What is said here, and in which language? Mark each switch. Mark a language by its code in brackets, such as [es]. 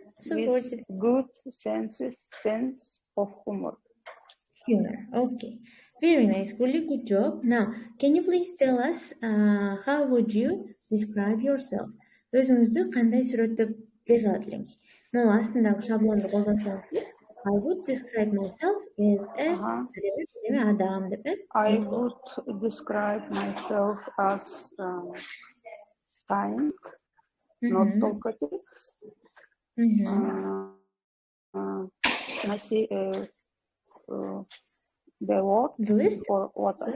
[en] With good sense of humor. Okay. Very nice. Really good job. Now, can you please tell us how would you describe yourself. [ky] Өзүңүздү кандай сүрөттөп бере алат элеңиз? Могу астындагы шаблонду колдонсоңуз, [en] I would describe myself as a [ky] адам деп. [en] I would describe myself as kind, not talkative. Can I see the word or what?